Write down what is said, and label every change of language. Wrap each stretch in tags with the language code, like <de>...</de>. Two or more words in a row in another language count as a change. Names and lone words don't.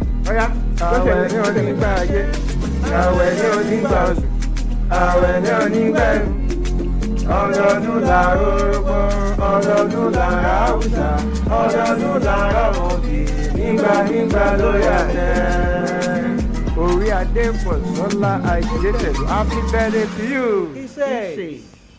<yo>Ọya, Àwẹ̀ ni onígbà ayé, àwẹ̀ ni onígbà oṣù, àwẹ̀ ni onígbà ẹ̀rù. Ọdọọdún là rógbó, ọdọọdún là ráwùsà, ọdọọdún là rọ̀mọ̀dì, nígbà nígbà ló yà tẹ́. Orí adé Bọ̀sọ́lá Àìdé Tẹ̀lú,</yo> <en>happy birthday to you. He said. He said.</en>